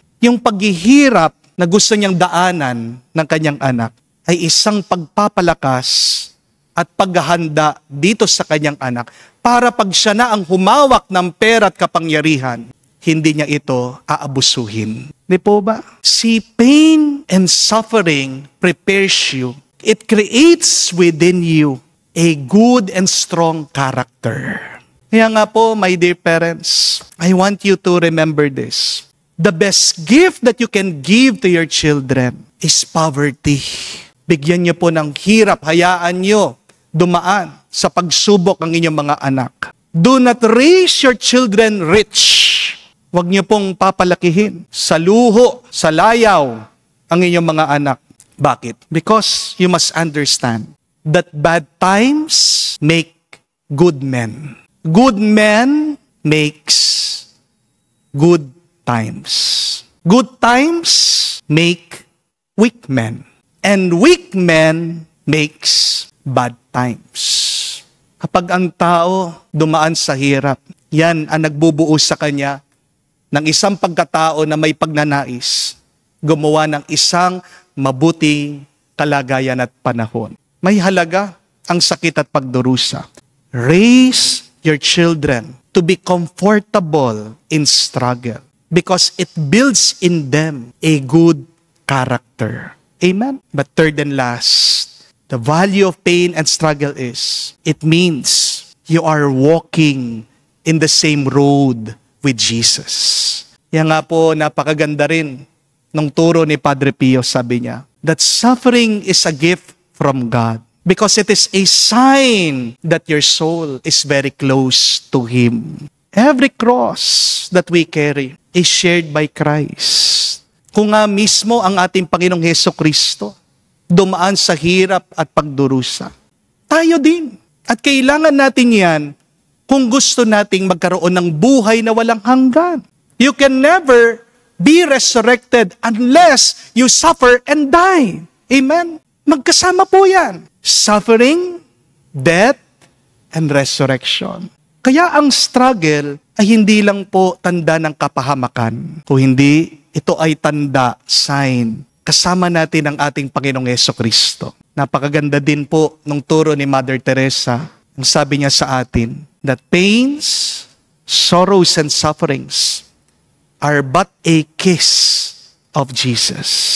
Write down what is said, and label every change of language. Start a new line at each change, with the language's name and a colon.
Filipino: Yung paghihirap na gusto niyang daanan ng kanyang anak ay isang pagpapalakas at paghahanda dito sa kanyang anak para pag siya na ang humawak ng pera at kapangyarihan, hindi niya ito aabusuhin. Di po ba?
English: See, pain and suffering prepares you. It creates within you a good and strong character.
Filipino: Kaya nga po,
English: my dear parents, I want you to remember this. The best gift that you can give to your children is poverty.
Filipino: Bigyan niyo po ng hirap, hayaan niyo dumaan sa pagsubok ang inyong mga anak.
English: Do not raise your children rich.
Filipino: Huwag niyo pong papalakihin sa luho, sa layaw ang inyong mga anak. Bakit?
English: Because you must understand that bad times make good men. Good men makes good times. Good times make weak men. And weak men makes bad times.
Filipino: Kapag ang tao dumaan sa hirap, yan ang nagbubuo sa kanya ng isang pagkatao na may pagnanais, gumawa ng isang mabuting kalagayan at panahon. May halaga ang sakit at pagdurusa.
English: Raise your children to be comfortable in struggle because it builds in them a good character. Amen? But third and last, the value of pain and struggle is, it means you are walking in the same road with Jesus.
Filipino: Yan nga po, napakaganda rin nung turo ni Padre Pio, sabi niya,
English: that suffering is a gift from God because it is a sign that your soul is very close to Him. Every cross that we carry is shared by Christ.
Filipino: Kung nga mismo ang ating Panginoong Hesukristo dumaan sa hirap at pagdurusa, tayo din. At kailangan natin yan kung gusto nating magkaroon ng buhay na walang hanggan.
English: You can never be resurrected unless you suffer and die. Amen?
Filipino: Magkasama po yan.
English: Suffering, death, and resurrection.
Filipino: Kaya ang struggle ay hindi lang po tanda ng kapahamakan. Kung hindi, ito ay tanda, sign. Kasama natin ang ating Panginoong Hesukristo. Napakaganda din po nung turo ni Mother Teresa. Ang sabi niya sa atin,
English: that pains, sorrows, and sufferings are but a kiss of Jesus.